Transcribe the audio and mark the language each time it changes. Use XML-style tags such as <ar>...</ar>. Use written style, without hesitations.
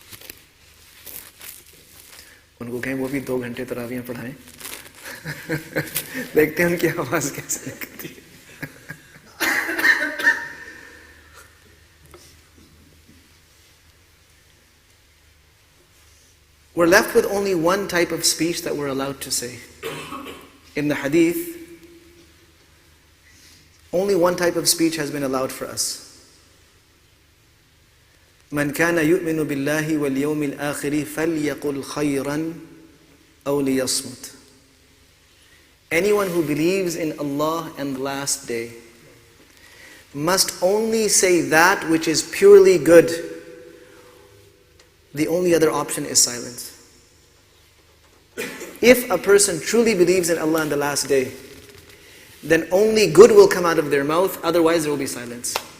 <hi>उनको कहें वो भी 2 घंटे तरावियां पढ़ाएं देखते हैं उनकी आवाज कैसे निकलती है We're left with only one type of speech that we're allowed to say.</hi> <en>In the hadith, only one type of speech has been allowed for us.</en> <ar>من كان يؤمن بالله واليوم الآخر فليقل خيرا أو ليصمت.</ar> <en>Anyone who believes in Allah and the last day must only say that which is purely good. The only other option is silence. If a person truly believes in Allah and the last day, then only good will come out of their mouth, otherwise there will be silence.</en>